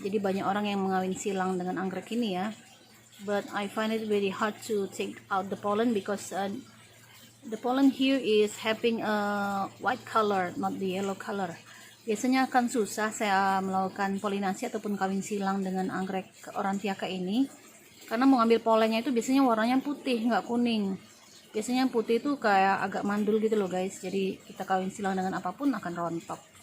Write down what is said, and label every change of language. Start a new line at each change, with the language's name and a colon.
Indonesian: Jadi banyak orang yang mengawin silang dengan anggrek ini ya.
English: But I find it very hard to take out the pollen because the pollen here is having a white color, not the yellow color.
Indonesian: Biasanya akan susah saya melakukan polinasi ataupun kawin silang dengan anggrek Aurantiaka ini, karena mau ngambil pollennya itu biasanya warnanya putih, nggak kuning. Biasanya putih itu kayak agak mandul gitu loh guys. Jadi kita kawin silang dengan apapun akan rontok.